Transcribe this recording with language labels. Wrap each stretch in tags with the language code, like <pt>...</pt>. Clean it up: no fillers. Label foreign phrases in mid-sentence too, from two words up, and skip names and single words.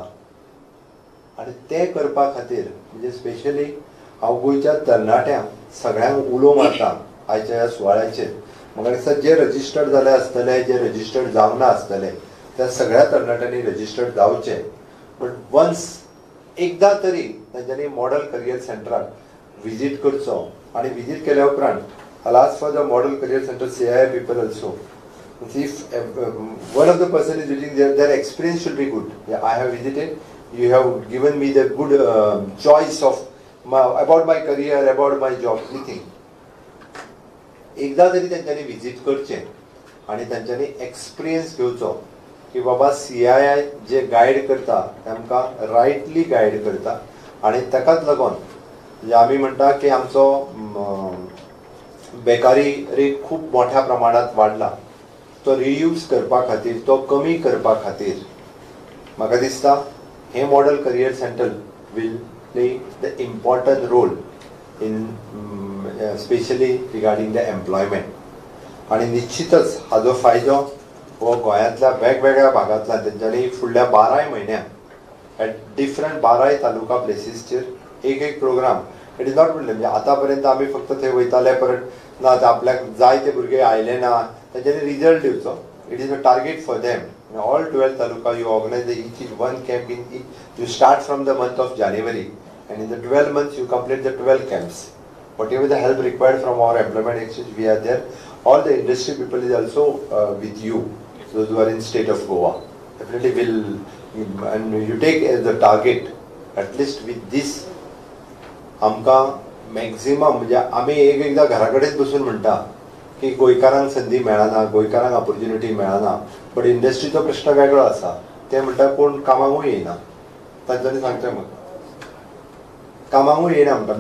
<kok>आनी ते करपा खातीर म्हणजे स्पेशली हांव गोंयच्या तरणाट्यांक सगळ्यांक उलो मारता आयच्या ह्या सुवाळ्याचेर. म्हाका दिसता जे रजिस्टर्ड जाले आसतले, जे रजिस्टर्ड जावना आसतले, त्या सगळ्या तरणाट्यांनी रजिस्टर्ड जावचे.</kok> <en>but once</en> <kok>एकदा तरी तांच्यांनी मॉडल करियर सेंटराक विजीट करचो. आणि विजीट केल्या उपरांत</kok> <en>I'll ask for the model career center CII people also. If one of the person is visiting, their experience should be good. Yeah, I have visited. You have given me the good choice of about my career, about my job, anything.</en> <kok>एकदा तरी त्यांच्यानी विजिट करचे आणि त्यांच्यानी एक्सपिरियन्स घेवचो की बाबा CII जे गायड करता तेमकां</kok> <en>rightly guide</en> <kok>करता. आणि ताकाच लागून म्हणजे आमी म्हणटा की आमचो बेकारी रेट खूप मोठ्या प्रमाणात वाढला. तो रियूज करपा खातीर, तो कमी करपा खातीर म्हाका दिसता हे</kok> <en>model career center will play the important role in specially regarding the employment.</en> <kok>आणि निश्चितच हाजो फायदो हो गोंयांतल्या वेगवेगळ्या भागांतल्यान तेंच्यांनी फुडल्या 12 म्हयन्यांत</kok> <en>at different 12 taluka placesचेर</en> <kok>एक प्रोग्राम.</kok> <en>it is not</en> <kok>म्हणजे आतां पर्यंत आमी फक्त थंय वयताले परत ना आपल्याक जाय ते भुरगे आयले ना तेंच्यांनी रिजल्ट दिवचो.</kok> <en>It is a target for them. All 12 taluka you organise each in one camp in each. You start from the month of January and in the 12 months you complete the 12 camps. Whatever the help required from our employment exchange, we are there. All the industry people is also with you. Those who are in state of Goa definitely will, and you take as the target at least with this.</en> <kok>आमकां मॅक्झिमम म्हणजे आमी एकदा घरा कडेच बसून म्हणटा की गोंयकारांक संदी मेळना, गोंयकारांक ऑपॉर्च्युनिटी मेळना.</kok> <en>but industryचो</en> <kok>प्रश्न वेगळो आसा. ते म्हणटा कोण कामाकूय येयना. तांच्यांनी सांगचें म्हाका कामाकूय येयना म्हणटा.</kok>